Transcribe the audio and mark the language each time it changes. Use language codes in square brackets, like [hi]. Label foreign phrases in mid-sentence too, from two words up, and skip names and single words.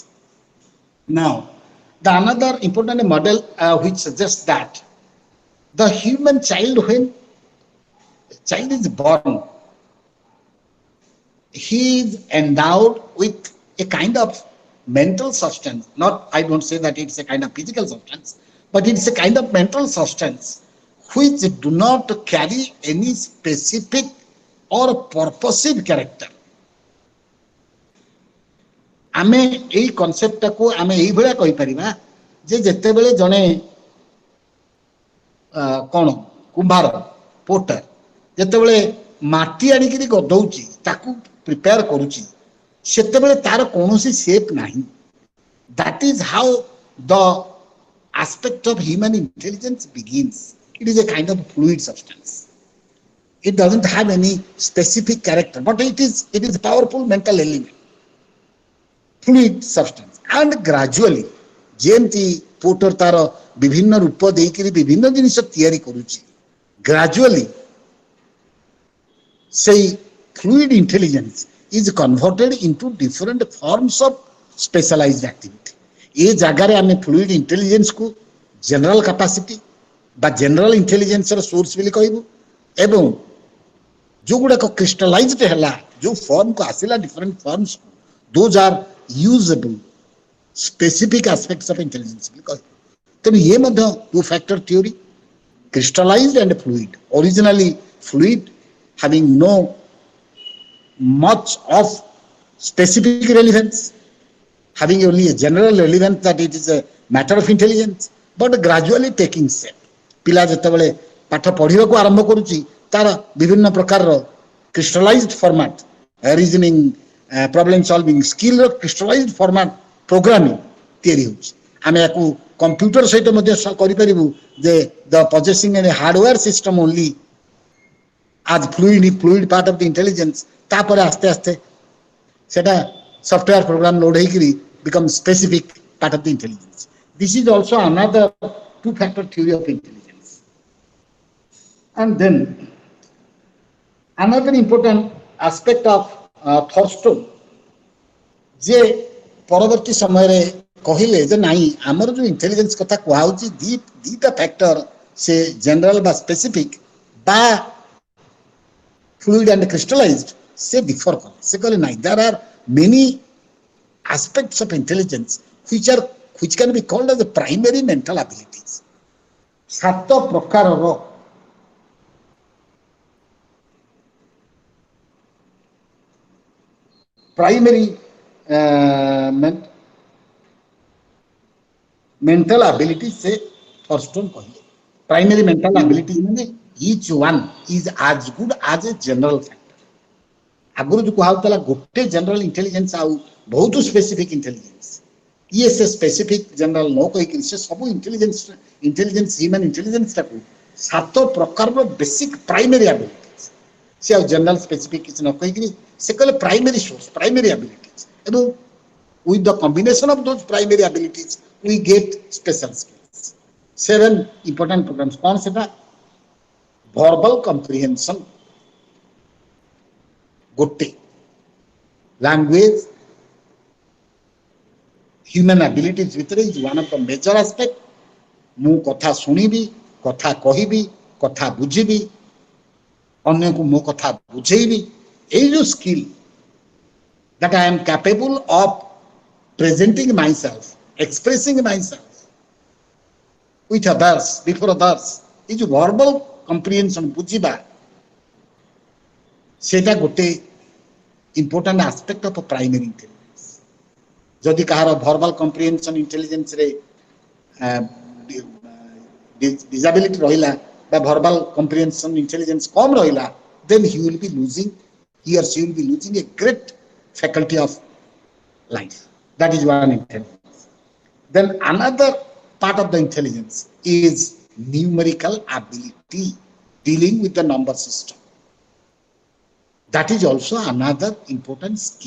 [en] Now, the another important model which suggests that the human child, when child is born, he is endowed with a kind of mental substance. Not, I don't say that it's a kind of physical substance, but it's a kind of mental substance which do not carry any specific or purposive character. [or] ଆମେ ଏଇ କନସେପ୍ଟଟାକୁ ଆମେ ଏଇଭଳିଆ କହିପାରିବା ଯେ ଯେତେବେଳେ ଜଣେ କ'ଣ କୁମ୍ଭାର ପୋଟର ଯେତେବେଳେ ମାଟି ଆଣିକିରି ଗଦଉଛି ତାକୁ ପ୍ରିପେୟାର କରୁଛି ସେତେବେଳେ ତାର କୌଣସି ସେପ୍ ନାହିଁ. [en] That is how the aspect of human intelligence begins. It is a kind of fluid substance. It doesn't have any specific character, but it is a powerful mental element. Fluid substance. And gradually, [or] ଯେମିତି ପୋଟର ତାର ବିଭିନ୍ନ ରୂପ ଦେଇକିରି ବିଭିନ୍ନ ଜିନିଷ ତିଆରି କରୁଛି, [en] gradually say fluid intelligence is converted into different forms of specialized activity. [or] ଏ ଜାଗାରେ ଆମେ [en] fluid intelligence [or] କୁ [en] general capacity [or] ବା [en] general intelligence [or] ର source ବୋଲି କହିବୁ ଏବଂ ଯୋଉଗୁଡାକ crystallized ହେଲା ଯୋଉ ଫର୍ମ କୁ ଆସିଲା [en] different forms those are usable specific aspects of intelligence [or] ବୋଲି କହିବୁ. ତେଣୁ ଇଏ ମଧ୍ୟ [en] two factor theory, crystallized and fluid. Originally fluid having no much of specific relevance, having only a general relevance that it is a matter of intelligence, but gradually taking shape. [or] ପିଲା ଯେତେବେଳେ ପାଠ ପଢିବାକୁ ଆରମ୍ଭ କରୁଛି ତାର ବିଭିନ୍ନ ପ୍ରକାରର [en] crystallized format, reasoning, problem solving skill [or] ର [en] crystallized format programming [or] ତିଆରି ହେଉଛି. ଆମେ ୟାକୁ କମ୍ପ୍ୟୁଟର ସହିତ ମଧ୍ୟ କରିପାରିବୁ ଯେ [en] the possessing a hardware system only as fluid part of the intelligence. [or] ତାପରେ ଆସ୍ତେ ଆସ୍ତେ ସେଟା [en] software program load ହେଇକିରି become specific part of the intelligence. This is also another two factor theory of intelligence. And then another important aspect of Thurston [or] ଯେ ପରବର୍ତ୍ତୀ ସମୟରେ କହିଲେ ଯେ ନାଇଁ ଆମର ଯୋଉ ଇଣ୍ଟେଲିଜେନ୍ସ କଥା କୁହାହଉଛି ଦିଟା ଫ୍ୟାକ୍ଟର ସେ ଜେନେରାଲ ବା ସ୍ପେସିଫିକ ବା [en] fluid and crystallized [or] ସେ differ କରେ. ସେ କହିଲେ ନାଇଁ [en] there are many aspects of intelligence which can be called as the primary mental abilities. [or] ସାତ ପ୍ରକାରର [en] primary mental abilities [or] से Thurston କହିଲେ. [en] Primary mental abilities ମାନେ each one is as good as a general factor. [or] ଆଗରୁ ଯୋଉ କୁହାଉଥିଲା ଗୋଟେ [en] general intelligence [or] ଆଉ ବହୁତ [en] specific intelligence, [or] ଇଏ ସେ [en] specific general [or] ନ କହିକିରି ସେ ସବୁ [en] intelligence human [or] ଇଣ୍ଟେଲିଜେନ୍ସଟାକୁ ସାତ ପ୍ରକାରର [en] basic primary abilities, [or] ସେ ଆଉ [en] general specific [or] କିଛି ନ କହିକିରି ସେ କହିଲେ [en] primary source, primary abilities, [or] ଏବଂ [en] with the combination of those primary abilities we get special skills. 7 important programs. [hi] कौन से था? [en] verbal comprehension गोटे, language human abilities ଭିତରେ is one of the major aspect. [or] ମୁଁ କଥା ଶୁଣିବି, କଥା କହିବି, କଥା ବୁଝିବି, ଅନ୍ୟକୁ ମୋ କଥା ବୁଝେଇବି, ଏଇ ଯୋଉ ସ୍କିଲ୍ [en] that I am capable of presenting myself, expressing myself with others, before others, is verbal comprehension [or] ବୁଝିବା, ସେଟା ଗୋଟେ [en] important aspect of a primary intelligence. [or] ଯଦି କାହାର [en] verbal comprehension intelligence [or] ରେ disability ରହିଲା ବା [en] verbal comprehension intelligence [or] କମ ରହିଲା, [en] then he or she will be losing a great faculty of life. That is one intelligence. Then another part of the intelligence is numerical ability, dealing with the number system. That is also another important skill.